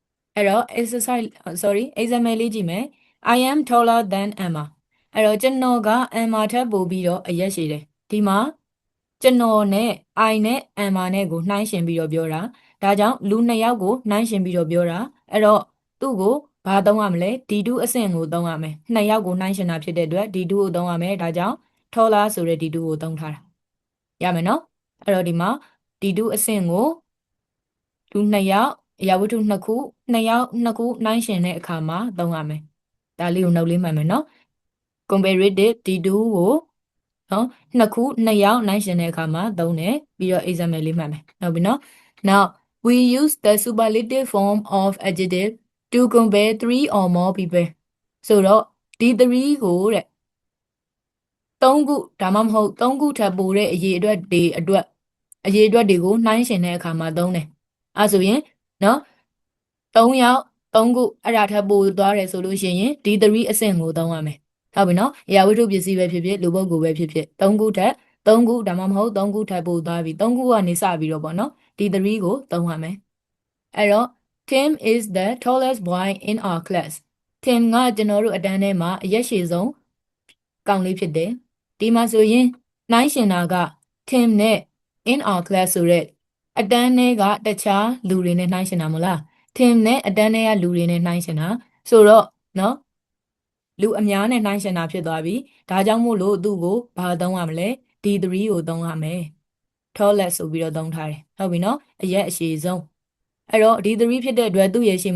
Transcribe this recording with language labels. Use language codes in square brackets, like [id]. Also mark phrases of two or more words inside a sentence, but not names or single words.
[my] အဲ့တော့ example လေးကြည့်မယ် [en] I am taller than Emma [my] အဲ့တော့ကျွန်တော်က Emma ထက်ပိုပြီးတော့အရက်ရှည်တယ်ဒီမှာကျွန်တော်နဲ့ I နဲ့ Emma နဲ့ကိုနှိုင်းယှဉ်ပြီးတော့ပြောတာဒါကြောင့်လူ နှစ်ယောက်ကိုနှိုင်းယှဉ်ပြီးတော့ပြောတာအဲ့တော့သူ့ကိုဘာသုံးရမလဲ D2 အဆင့်ကိုသုံးရမယ်နှစ်ယောက်ကိုနှိုင်းယှဉ်တာဖြစ်တဲ့အတွက် D2 ကိုသုံးရမယ်ဒါကြောင့် taller ဆိုတဲ့ D2 ကိုသုံးထားတာရမယ်နော်အဲ့တော့ဒီမှာ D2 အဆ င့်ကိုလူနှစ်ယောက်အရာဝတ္ထုနှစ်ခုနှစ်ယောက်နှစ်ခုနှိုင်းယှဉ်တဲ့အခါမှာသုံးရမယ်ဒါလေးကိုနှုတ်လေးမှတ်မယ်နော် comparative D2 ကိုနော်နှစ်ခုနှစ်ယောက်နှိုင်းယှဉ်တဲ့အခါမှာသုံးတယ်ပြီးတော့ example လေးမှတ်မယ်ဟုတ်ပြီနော် [en] now we use the superlative form of adjective to compare three or more people [my] ဆိုတော့ဒီ3ကိုတဲ့ 3ခုဒါမှမဟုတ်3ခုထပ်ပိုတဲ့အရေးအတွက်တွေကိုနှိုင်းယှဉ်တဲ့အခါမှာသုံးတယ်အဲဆိုရင်နော်3ယောက်3ခုအဲ့ဒါထပ်ပိုသွားတယ်ဆိုလို့ရှိရင်ဒီ3အဆင့်ကိုသုံးရမယ်ဟုတ်ပြီနော်အရာဝတ္ထုပစ္စည်းပဲဖြစ်ဖြစ်လူပုဂ္ဂိုလ်ပဲဖြစ်ဖြစ်3ခုထပ်3ခုဒါမှမဟုတ်3ခုထ ပ်ပိုသွားပြီ3ခုကနေစပြီးတော့ပေါ့နော်ဒီ3ကိုသုံးရမယ်အဲ့တော့ [en] Tim is the tallest boy in our class [my] Tim ကကျွန်တော်တို့အတန်းထဲမှာအရက်ရှည်ဆုံးကောင်လေးဖြစ်တယ်ဒီမှာဆိုရင်နှိုင်းရှင်တာက Tim နဲ့ [en] in our [my] class ဆိုတဲ့အတန်းထဲကတခြားလူတွေနဲ့နှိုင်းရှင်တာမဟုတ်လား Tim နဲ့အတန်းထဲကလူတွေနဲ့နှိုင်းရှင်တာဆိုတော့နော်လူအများနဲ့နှိုင်းရှင်တာဖြစ်သွားပြီဒါကြောင့်မို့လို့ သူ့ကိုဘာသုံးရမလဲ D3 ကိုသုံးရမယ် tallest ဆိုပြီးတော့သုံးထားတယ်ဟုတ်ပြီနော်အရက်အရှည်ဆုံးအဲ့တော့ D3 ဖြစ်တဲ့အတွက်သူ့ရဲ့ရှေ့